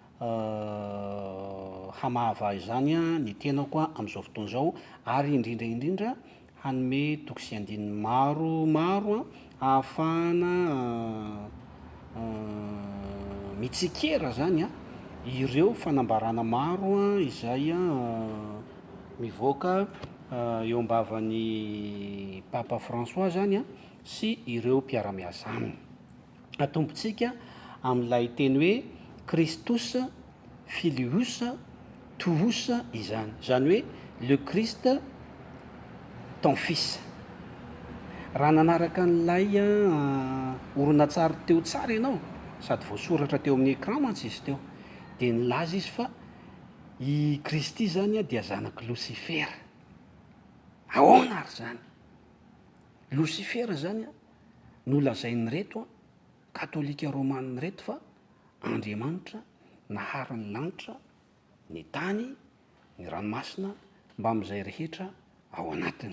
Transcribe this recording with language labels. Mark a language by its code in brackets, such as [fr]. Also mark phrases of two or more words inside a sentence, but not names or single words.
[mg] hamahava izany a ny tenako a amin'izao fotoana zao ary indrindra hanome tokosy andiny maro a ahafahana mitsikera zany a ireo fanambarana maro a izay a mivoaka eo am-bavan'ny Papa François zany a sy ireo mpiara-miasa aminy. Atombotsika amin'ilay teny hoe [la] Christus Filius Tuus [mg] izany, zany hoe [fr] le Christ ton fils. [mg] Raha nanaraka an'ilay horonan-tsary teo tsara ianao sady voasoratra teo amin'ny écran mantsy izy teo dia nilaza izy fa i Kristy zany a dia zanaky Lucifer. Ahoana ary zany? Lucifer zany a nolazainy reto a katolika romaniny reto fa Andriamanitra nahary ny lanitra, ny tany, ny ranomasina mba amin'izay rehetra ao anatiny.